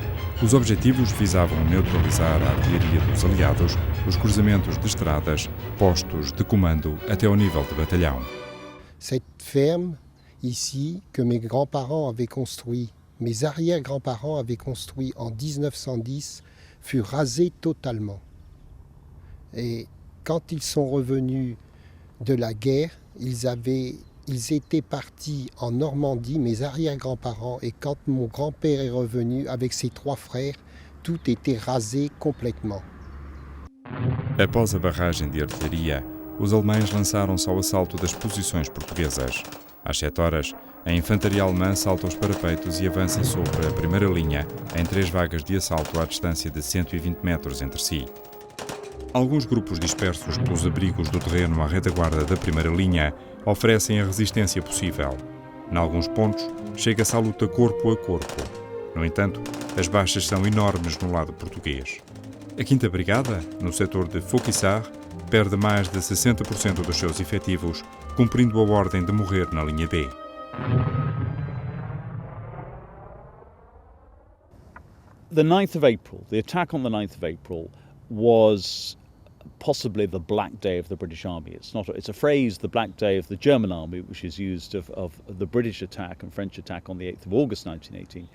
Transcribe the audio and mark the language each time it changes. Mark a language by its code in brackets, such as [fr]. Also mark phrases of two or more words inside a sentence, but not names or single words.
[pt] Os objetivos visavam neutralizar a artilharia dos aliados, os cruzamentos de estradas, postos de comando até ao nível de batalhão. [fr] Cette ferme ici que mes grands-parents avaient construit, mes arrière-grands-parents avaient construit en 1910, fut rasée totalement. Et quand ils sont revenus de la guerre, ils étaient partis en Normandie, mes arrière-grands-parents, et quand mon grand-père est revenu avec ses 3 frères, tout était rasé complètement. [pt] Após a barragem de artilharia, os alemães lançaram-se ao assalto das posições portuguesas. Às 7 horas, a infantaria alemã salta os parapeitos e avança sobre a primeira linha, em 3 vagas de assalto à distância de 120 metros entre si. Alguns grupos dispersos pelos abrigos do terreno à retaguarda da primeira linha oferecem a resistência possível. Em alguns pontos, chega-se à luta corpo a corpo. No entanto, as baixas são enormes no lado português. A 5ª Brigada, no setor de Fauquissart, perde mais de 60% dos seus efetivos, cumprindo a ordem de morrer na linha B. [en] The 9th of April, the attack on the 9th of April was possibly the Black Day of the British Army. It's a phrase, the Black Day of the German Army, which is used of the British attack and French attack on the 8th of August 1918.